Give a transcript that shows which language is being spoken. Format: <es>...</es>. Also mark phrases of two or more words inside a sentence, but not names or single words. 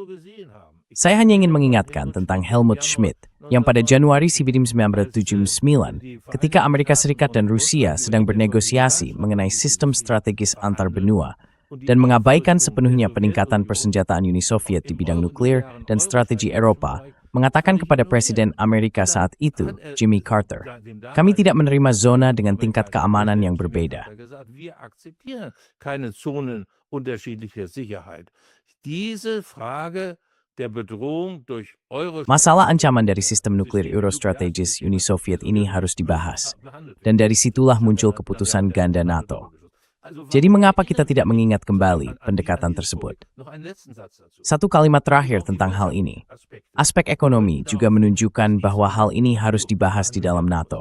<id>Saya hanya ingin mengingatkan tentang Helmut Schmidt yang pada Januari 1979 ketika Amerika Serikat dan Rusia sedang bernegosiasi mengenai sistem strategis antar benua dan mengabaikan sepenuhnya peningkatan persenjataan Uni Soviet di bidang nuklir dan strategi Eropa, mengatakan kepada Presiden Amerika saat itu, Jimmy Carter, kami tidak menerima zona dengan tingkat keamanan yang berbeda.</id> <de>Wir akzeptieren keine Zonen unterschiedlicher Sicherheit. Diese Frage der Bedrohung durch</de> <id>Masalah ancaman dari sistem nuklir eurostrategis Uni Soviet ini harus dibahas. Dan dari situlah muncul keputusan ganda NATO. Jadi mengapa kita tidak mengingat kembali pendekatan tersebut? Satu kalimat terakhir tentang hal ini. Aspek ekonomi juga menunjukkan bahwa hal ini harus dibahas di dalam NATO.</id>